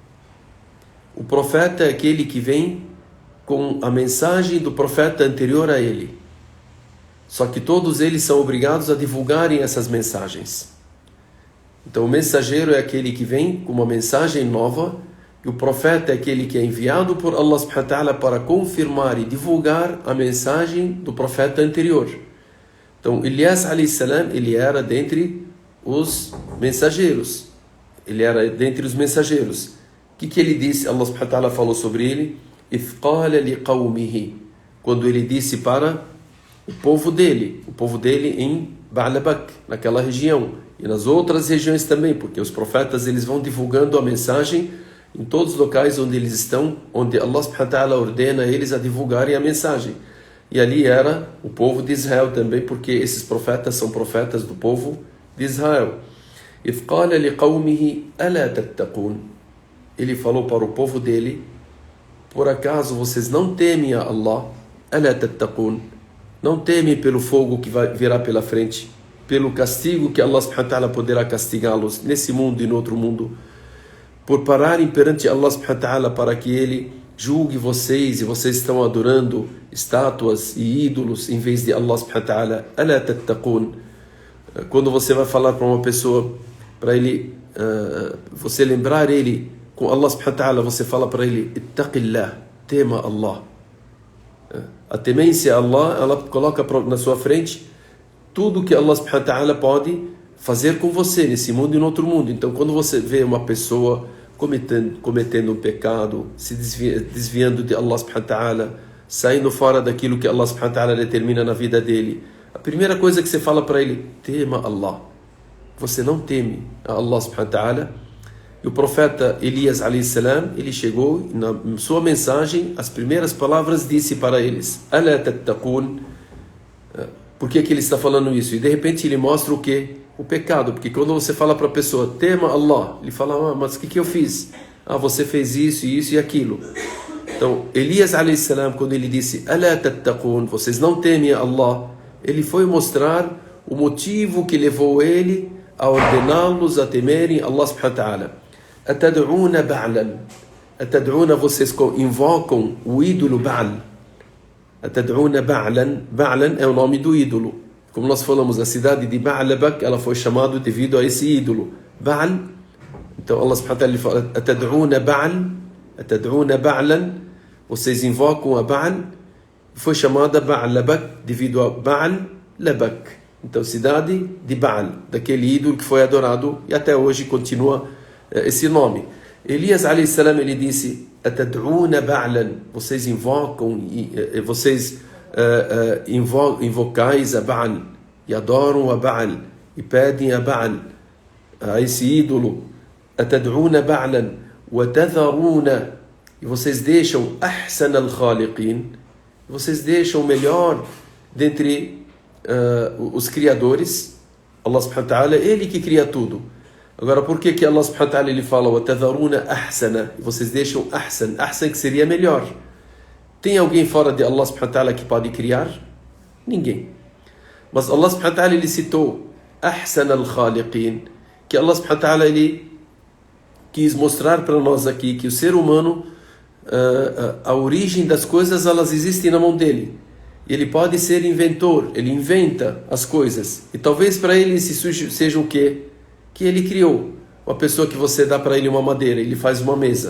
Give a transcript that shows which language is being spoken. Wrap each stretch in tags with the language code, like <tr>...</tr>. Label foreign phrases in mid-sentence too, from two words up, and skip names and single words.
<pt>O profeta é aquele que vem com a mensagem do profeta anterior a ele. Só que todos eles são obrigados a divulgarem essas mensagens. Então o mensageiro é aquele que vem com uma mensagem nova, e o profeta é aquele que é enviado por</pt> <ar>الله سبحانه وتعالى</ar> <pt>para confirmar e divulgar a mensagem do profeta anterior. Então Elias</pt> <ar>عليه السلام,</ar> <pt>ele era dentre os mensageiros. Ele era dentre os mensageiros. O que ele disse?</pt> <ar>الله سبحانه وتعالى</ar> <pt>falou sobre ele.</pt> <ar>إِذْ قَالَ لِقَوْمِهِ,</ar> <pt>quando ele disse para o povo dele em Ba'labak, naquela região, e nas outras regiões também, porque os profetas eles vão divulgando a mensagem em todos os locais onde eles estão, onde</pt> <ar>الله سبحانه وتعالى</ar> <pt>ordena eles a divulgarem a mensagem. E ali era o povo de Israel também, porque esses profetas são profetas do povo de Israel.</pt> <ar>إِذْ قَالَ لِقَوْمِهِ أَلَا تَتَّقُونَ,</ar> <pt>ele falou para o povo dele: por acaso vocês não temem a Allah?</pt> <ar>أَلَا تَتَّقُونَ,</ar> <pt>não temem pelo fogo que virá pela frente, pelo castigo que</pt> <ar>الله سبحانه وتعالى</ar> <pt>poderá castigá-los nesse mundo e no outro mundo, por pararem perante</pt> <ar>الله سبحانه وتعالى</ar> <pt>para que Ele julgue vocês, e vocês estão adorando estátuas e ídolos em vez de</pt> <ar>الله سبحانه وتعالى. أَلَا تَتَّقُونَ,</ar> <pt>quando você vai falar para uma pessoa, para ele, você lembrar ele com</pt> <ar>الله سبحانه وتعالى,</ar> <pt>você fala para ele: ittaqillah, tema Allah. A temência a Allah, ela coloca na sua frente tudo que</pt> <ar>الله سبحانه وتعالى</ar> <pt>pode fazer com você nesse mundo e no outro mundo. Então quando você vê uma pessoa cometendo um pecado, se desviando de</pt> <ar>الله سبحانه وتعالى,</ar> <pt>saindo fora daquilo que</pt> <ar>الله سبحانه وتعالى</ar> <pt>determina na vida dele, a primeira coisa que você fala para ele: tema Allah. Você não teme a</pt> <ar>الله سبحانه وتعالى.</ar> <pt>E o profeta Elias</pt> <ar>عليه السلام,</ar> <pt>ele chegou e na sua mensagem, as primeiras palavras disse para eles:</pt> <ar>أَلَا تَتَّقُونَ.</ar> <pt>Por que ele está falando isso? E de repente ele mostra o quê? O pecado. Porque quando você fala para a pessoa: tema Allah, ele fala: mas o que eu fiz? Você fez isso e aquilo. Então Elias</pt> <ar>عليه السلام,</ar> <pt>quando ele disse</pt> <ar>أَلَا تَتَّقُونَ,</ar> <pt>vocês não temem a Allah, ele foi mostrar o motivo que levou ele a ordená-los a temerem</pt> <ar>الله سبحانه وتعالى. أتدعون بعلا أتدعون,</ar> <pt>vocês invocam o ídolo Ba'al.</pt> <ar>أتدعون بعلا.</ar> <pt>Ba'lan é o nome do ídolo. Como nós falamos, a cidade de Ba'labak, ela foi chamada devido a esse ídolo. Ba'al. Então</pt> <ar>الله سبحانه وتعالى</ar> <pt>fala:</pt> <ar>أتدعون بعل. أتدعون بعلا.</ar> <pt>Vocês invocam a Ba'al. Foi chamada Ba'labak devido a Ba'al-Labak. Então cidade de Ba'al, daquele ídolo que foi adorado e até hoje continua esse nome. Elias</pt> <ar>عليه السلام,</ar> <pt>ele disse:</pt> <ar>أتدعون بعلا,</ar> <pt>vocês invocam, vocês invocais a Ba'al e adoram a Ba'al e pedem a Ba'al, a esse ídolo.</pt> <ar>أتدعون بعلا وتذرون,</ar> <pt>e vocês deixam</pt> <ar>أحسن الخالقين,</ar> <pt>vocês deixam o melhor dentre os criadores.</pt> <ar>الله سبحانه وتعالى,</ar> <pt>ele que cria tudo. Agora, por que</pt> <ar>الله سبحانه وتعالى</ar> <pt>ele fala</pt> <ar>وَتَذَرُونَ أَحْسَنَ,</ar> <pt>e vocês deixam ahsan, ahsan que seria melhor? Tem alguém fora de</pt> <ar>الله سبحانه وتعالى</ar> <pt>que pode criar? Ninguém. Mas</pt> <ar>الله سبحانه وتعالى</ar> <pt>ele citou</pt> <ar>أحسن الخالقين,</ar> <pt>que</pt> <ar>الله سبحانه وتعالى</ar> <pt>ele quis mostrar para nós aqui que o ser humano, a origem das coisas, elas existem na mão dele. Ele pode ser inventor, ele inventa as coisas. E talvez para ele seja o quê? Que ele criou. Uma pessoa que você dá para ele uma madeira, ele faz uma mesa.</pt>